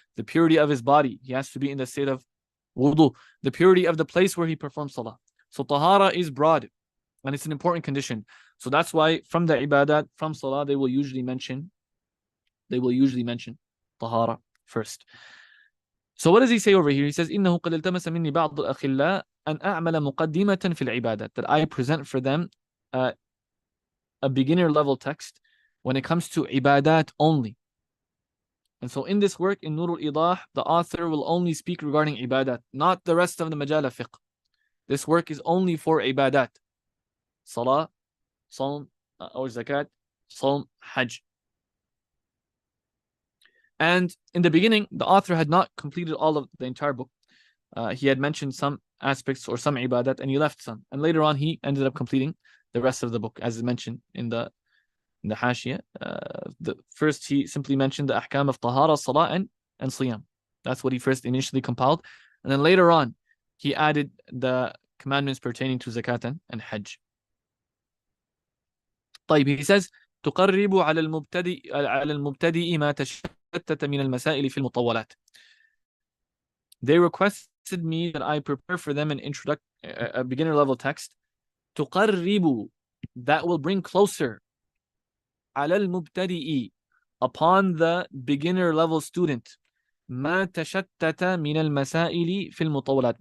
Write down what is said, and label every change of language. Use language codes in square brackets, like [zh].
[en] The purity of his body. He has to be in the state of wudu. The purity of the place where he performs salah. So tahara is broad. And it's an important condition. So that's why from the ibadat, from salah, they will usually mention tahara first. So what does he say over here? He says, [ar] إِنَّهُ قَدْ الْتَمَسَ مِنِّي بَعْضُ الْأَخِلَّاءِ أَنْ أَعْمَلَ مُقَدِّمَةً فِي الْعِبَادَةِ. [en] That I present for them a beginner level text when it comes to ibadat only. And so in this work, in Nur al-Īdāh, the author will only speak regarding ibadat, not the rest of the majala fiqh. This work is only for ibadat. Salah, Sawm, or Zakat, Sawm, Hajj. And in the beginning, the author had not completed all of the entire book. He had mentioned some aspects or some ibadat and he left some. And later on, he ended up completing the rest of the book, as mentioned in the Hashiyah. First, he simply mentioned the ahkam of tahara, salah, and siyam. That's what he first initially compiled. And then later on, he added the commandments pertaining to zakat and hajj. [ar] طيب, [en] he says, [ar] تقرب على المبتدئ ما تشتت من المسائل في المطولات. [en] They requested me that I prepare for them a beginner level text. [ar] تقرب, [en] that will bring closer [ar] على المبتدئ, [en] upon the beginner level student, [ar] ما تشتت من المسائل في المطولات.